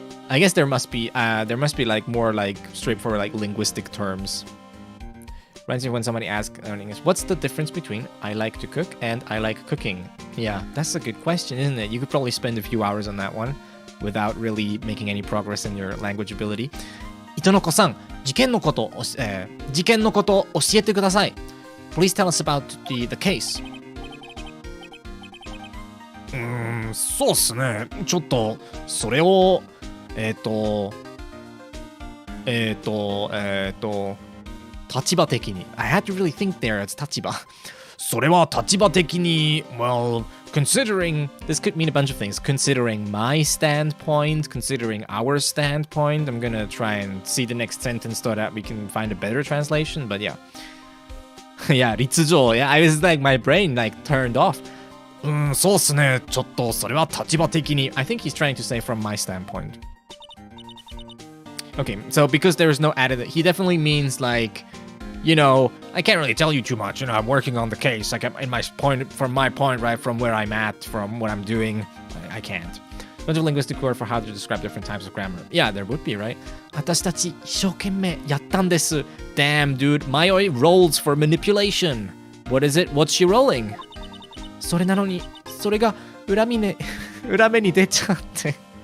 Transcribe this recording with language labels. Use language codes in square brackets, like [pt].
[en] I guess there must be like more like straightforward like linguistic terms. Reminds me when somebody asks in English, what's the difference between I like to cook and I like cooking? Yeah, that's a good question, isn't it? You could probably spend a few hours on that one without really making any progress in your language ability. [ja] Itonoko-san, 事件のこと教えてください. [en] Please tell us about the case. [ja] そうっすね。ちょっとそれを立場的に [en] I had to really think there. It's 立場。 [ja] それは立場的に [en] well, considering this could mean a bunch of things. Considering my standpoint, considering our standpoint. I'm gonna try and see the next sentence so that we can find a better translation. But yeah, yeah, 立場. Yeah, I was like my brain like turned off. [ja] そうっすね。ちょっとそれは立場的に [en] I think he's trying to say from my standpoint. Okay, so because there is no added, he definitely means like, you know, I can't really tell you too much. You know, I'm working on the case. Like, in my point, from my point, right, from where I'm at, from what I'm doing, I can't. Bunch of linguistic word for how to describe different types of grammar. Yeah, there would be, right? [ja] 私たち一生懸命やったんです. [en] Damn, dude, Mayoi rolls for manipulation. What is it? What's she rolling? [ja] それなのに、それが裏目に出ちゃって。